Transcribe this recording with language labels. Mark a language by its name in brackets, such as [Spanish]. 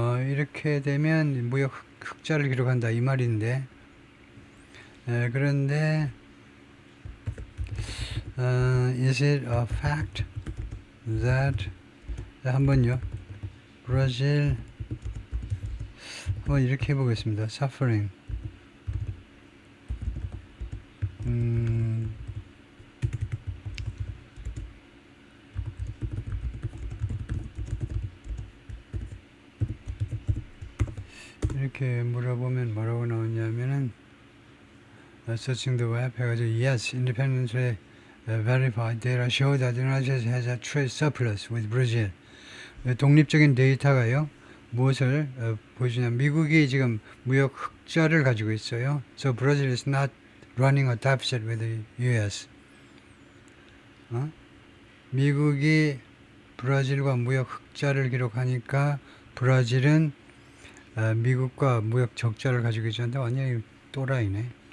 [Korean] 이렇게 되면 무역 흑자를 기록한다 이 말인데, 그런데 [English] is it a fact that [Korean] 한번요 브라질 한번 이렇게 해보겠습니다. [English] suffering [Korean] 이렇게 물어보면 뭐라고 나오냐면은 [English] searching the web [Korean] 해가지고 [English] yes, independently verified data show that the United States has a trade surplus with Brazil. [Korean] 독립적인 데이터가요 무엇을 보여주냐? 미국이 지금 무역 흑자를 가지고 있어요. [English] So Brazil is not running a deficit with the U.S. [Korean] 미국이 브라질과 무역 흑자를 기록하니까 브라질은 미국과 무역 적자를 가지고 있었는데 완전히 또라이네.